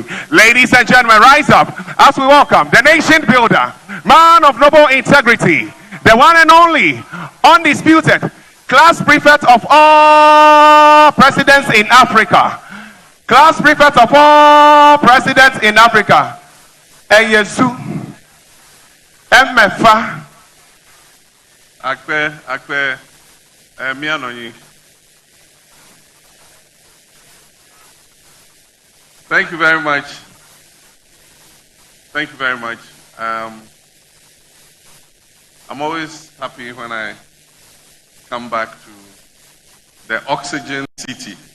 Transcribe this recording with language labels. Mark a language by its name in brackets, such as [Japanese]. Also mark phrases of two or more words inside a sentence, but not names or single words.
[English] Ladies and gentlemen, rise up as we welcome the nation builder, man of noble integrity, the one and only, undisputed, class prefect of all presidents in Africa. Class prefect of all presidents in Africa. [Ewe] Eyesu. Emefa. Akpe, mianoyi. [English] Thank you very much. I'm always happy when I come back to the oxygen city.